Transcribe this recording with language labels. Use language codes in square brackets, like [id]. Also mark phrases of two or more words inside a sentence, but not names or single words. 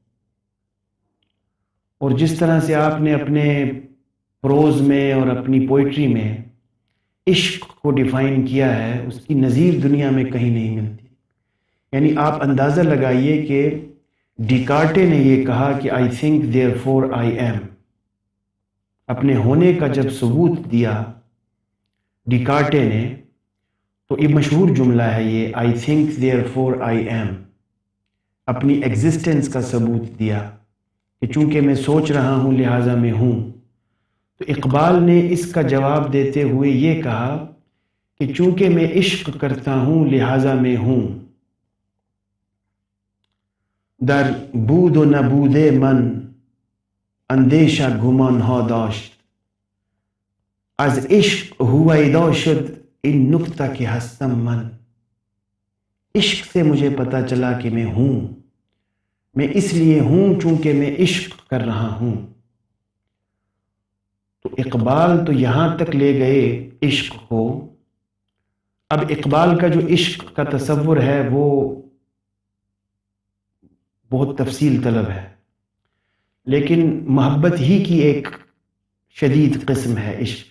[ur] اور جس طرح سے آپ نے اپنے پروز میں اور اپنی پوئٹری میں عشق کو ڈیفائن کیا ہے، اس کی نظیر دنیا میں کہیں نہیں ملتی۔ یعنی آپ اندازہ لگائیے کہ ڈیکارٹے نے یہ کہا کہ [en] I think therefore I am, [ur] اپنے ہونے کا جب ثبوت دیا ڈیکارٹے نے، تو یہ مشہور جملہ ہے یہ، [en] I think therefore I am, [ur] اپنی ایگزسٹنس کا ثبوت دیا کہ چونکہ میں سوچ رہا ہوں لہٰذا میں ہوں۔ تو اقبال نے اس کا جواب دیتے ہوئے یہ کہا کہ چونکہ میں عشق کرتا ہوں لہٰذا میں ہوں، [fa] در بود و نبود من اندیشہ گمان ها داشت، از عشق ہویدا شد این نکتہ کہ هستم من۔ [ur] عشق سے مجھے پتہ چلا کہ میں ہوں، میں اس لیے ہوں چونکہ میں عشق کر رہا ہوں۔ تو اقبال تو یہاں تک لے گئے عشق کو۔ اب اقبال کا جو عشق کا تصور ہے وہ بہت تفصیل طلب ہے، لیکن محبت ہی کی ایک شدید قسم ہے عشق۔